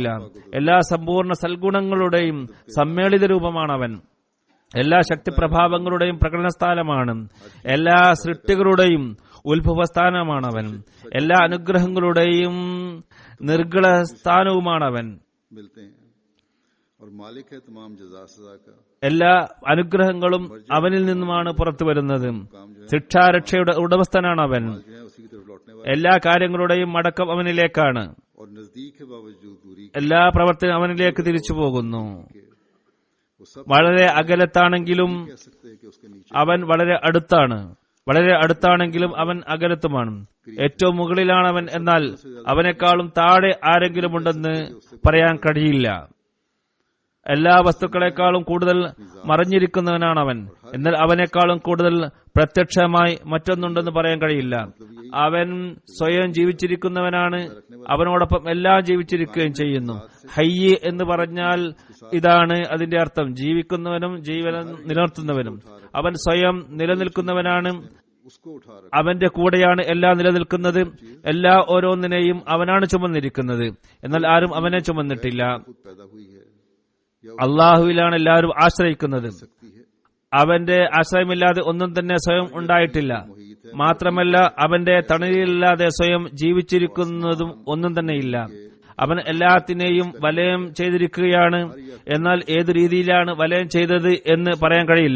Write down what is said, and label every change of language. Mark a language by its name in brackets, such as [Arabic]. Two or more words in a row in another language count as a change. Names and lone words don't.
[Malayalam] എല്ലാ സമ്പൂർണ്ണ സൽഗുണങ്ങളുടെയും സമ്മേളിത രൂപമാണ് അവൻ. എല്ലാ ശക്തിപ്രഭാവങ്ങളുടെയും പ്രകടനസ്ഥാനമാണ്. എല്ലാ സൃഷ്ടികളുടെയും ഉത്ഭവസ്ഥാനമാണവൻ. എല്ലാ അനുഗ്രഹങ്ങളുടെയും നിർഗള സ്ഥാനവുമാണവൻ. [Urdu] मिलते हैं और मालिक है तमाम जज़ा सज़ा का। [Malayalam] എല്ലാ അനുഗ്രഹങ്ങളും അവനിൽ നിന്നുമാണ് പുറത്തു വരുന്നത്. ശിക്ഷാരക്ഷയുടെ ഉടമസ്ഥനാണ് അവൻ. [Urdu] जो है उसी की तरफ लौटने वाला [Malayalam] എല്ലാ കാര്യങ്ങളുടെയും മടക്കം അവനിലേക്കാണ്. [Urdu] और नजदीक है बावजूद दूरी [Malayalam] എല്ലാ പ്രവർത്തനം അവനിലേക്ക് തിരിച്ചു പോകുന്നു. [Urdu] के। वो सब [Malayalam] വളരെ അകലത്താണെങ്കിലും [Urdu] कह सकते हैं कि उसके नीचे [Malayalam] അവൻ വളരെ അടുത്താണ്. വളരെ അടുത്താണെങ്കിലും അവൻ അകലത്തുമാണ്. ഏറ്റവും മുകളിലാണവൻ, എന്നാൽ അവനേക്കാളും താഴെ ആരെങ്കിലും ഉണ്ടെന്ന് പറയാൻ കഴിയില്ല. എല്ലാ വസ്തുക്കളെക്കാളും കൂടുതൽ മറഞ്ഞിരിക്കുന്നവനാണവൻ, എന്നാൽ അവനേക്കാളും കൂടുതൽ പ്രത്യക്ഷമായി മറ്റൊന്നുണ്ടെന്ന് പറയാൻ കഴിയില്ല. അവൻ സ്വയം ജീവിച്ചിരിക്കുന്നവനാണ്, അവനോടൊപ്പം എല്ലാം ജീവിച്ചിരിക്കുകയും ചെയ്യുന്നു. ഹയ്യ് എന്ന് പറഞ്ഞാൽ ഇതാണ് അതിന്റെ അർത്ഥം, ജീവിക്കുന്നവനും ജീവനം നിലനിർത്തുന്നവനും. അവൻ സ്വയം നിലനിൽക്കുന്നവനാണ്, [Urdu] उसको उठा रखा [Malayalam] അവന്റെ കൂടെയാണ് എല്ലാം നിലനിൽക്കുന്നത്. എല്ലാ ഓരോന്നിനെയും അവനാണ് ചുമന്നിരിക്കുന്നത്, എന്നാൽ ആരും അവനെ ചുമന്നിട്ടില്ല. [Urdu] खुद पैदा हुई है या [Malayalam] അള്ളാഹുവിലാണ് എല്ലാവരും ആശ്രയിക്കുന്നത്. [Urdu] सकती है। [Malayalam] അവന്റെ ആശ്രയമില്ലാതെ ഒന്നും തന്നെ സ്വയം ഉണ്ടായിട്ടില്ല. മാത്രമല്ല അവന്റെ തണലില്ലാതെ സ്വയം ജീവിച്ചിരിക്കുന്നതും ഒന്നും തന്നെയില്ല. അവൻ എല്ലാത്തിനെയും വലയം ചെയ്തിരിക്കുകയാണ്, എന്നാൽ ഏതു രീതിയിലാണ് വലയം ചെയ്തത് എന്ന് പറയാൻ കഴിയില്ല.